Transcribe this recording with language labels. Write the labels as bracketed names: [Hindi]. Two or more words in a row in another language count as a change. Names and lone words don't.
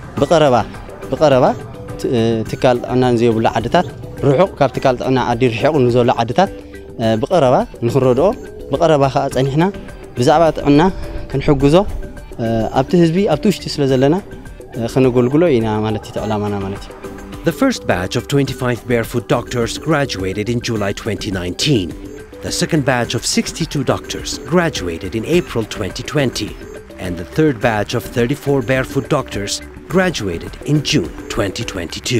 [Tigrinya] ብቐረባ ትካል ጥዕና ንዘይብሉ ዓድታት ርሑቕ ካብ ትካል ጥዕና ዓዲ ርሒቑ ንዘሎ ዓድታት ብቐረባ ንኽንረድኦ ብቐረባ ከዓ ጸኒሕና ብዛዕባ ጥዕና ክንሕግዞ ኣብቲ ህዝቢ ኣብቲ ውሽጢ ስለ ዘለና ክንገልግሎ ኢና ማለት እቲ ዕላማና ማለት እዩ [English] The first batch of 25 Barefoot doctors graduated in July 2019. The second batch of 62 doctors graduated in April 2020. And the third batch of 34 Barefoot doctors graduated in June 2022.